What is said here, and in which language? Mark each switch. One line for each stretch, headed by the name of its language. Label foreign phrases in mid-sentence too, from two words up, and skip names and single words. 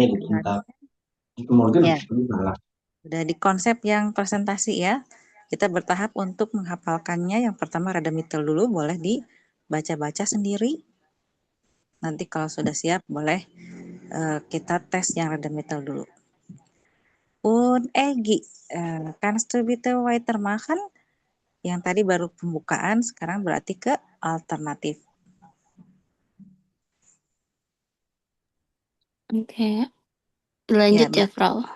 German: guten Tag. Guten Morgen.
Indonesian: ya, Malam. udah di konsep yang presentasi ya. Kita bertahap untuk menghafalkannya. Yang pertama Redemittel dulu, boleh dibaca-baca sendiri. Nanti kalau sudah siap, boleh kita tes yang Redemittel dulu.
German: Egi, kannst du bitte weitermachen?
Indonesian: Yang tadi baru pembukaan, sekarang berarti ke alternatif. Oke. Lanjut ya, Frau.